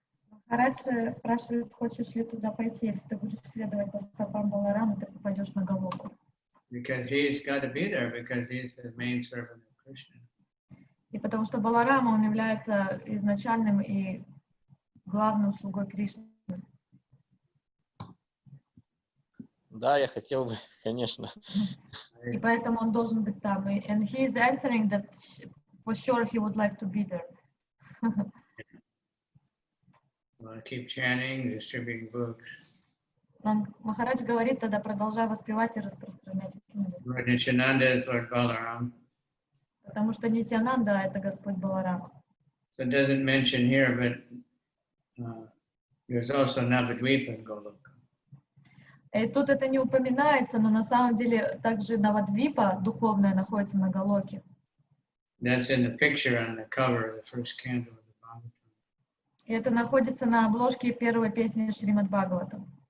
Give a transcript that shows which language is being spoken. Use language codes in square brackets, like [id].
[ru] Махарадж спрашивает, хочешь ли туда пойти, если ты будешь следовать по стопам Баларама, ты попадешь на Галоку. [en] Because he's got to be there because he's the main servant of Krishna. [ru] И потому что Баларама, он является изначальным и главным слугой Кришны. Да, я хотел бы, конечно. И поэтому он должен быть там. [en] And he is answering that for sure he would like to be there. Well, keep chanting, distributing books. [ru] Махарадж говорит, тогда продолжай воспевать и распространять книги. [en] Lord Nityananda is Lord Balaram. [ru] Потому что Нитьянанда — это Господь Баларама. [en] So it doesn't mention here, but there's also Navadvipa in Goloka. [ru] И тут это не упоминается, но на самом деле также Навадвипа духовная находится на Галоке. [en] That's in the picture on the cover of the first canto of the Bhagavatam. [ru] И это находится на обложке первой песни Шримад Бхагаватам.